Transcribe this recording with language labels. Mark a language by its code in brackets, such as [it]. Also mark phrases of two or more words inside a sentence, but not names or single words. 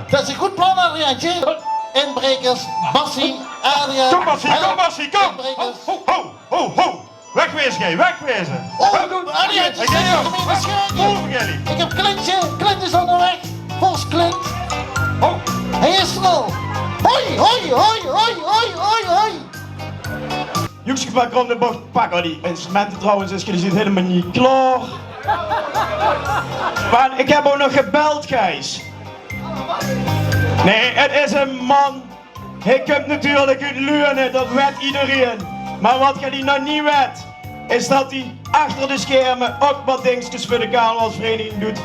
[nl] Dat is een goed plan, Adriaantje. Inbrekers, Bassie, Adriaan. Kom Bassie, kom Bassie, kom! Inbrekers. Ho, ho, ho, ho! Wegwezen jij, wegwezen! Oh, Adriaantje, Ik ga zit jou! hem in de schuur. Volgen jullie! Ik heb Clintje. Clint is onderweg. Vos Clint. Ho! Hij is er al. Hoi, hoi, hoi, hoi, hoi, hoi, hoi. Joekske van Krom de Bocht pakken die instrumenten trouwens, dus jullie zitten helemaal niet klaar. Maar ik heb ook nog gebeld, Gijs. Nee, het is een man. Hij komt natuurlijk uit Leunen, dat weet iedereen. Maar wat hij nou niet weet, is dat hij achter de schermen ook wat dingetjes voor de carnavalsvereniging doet.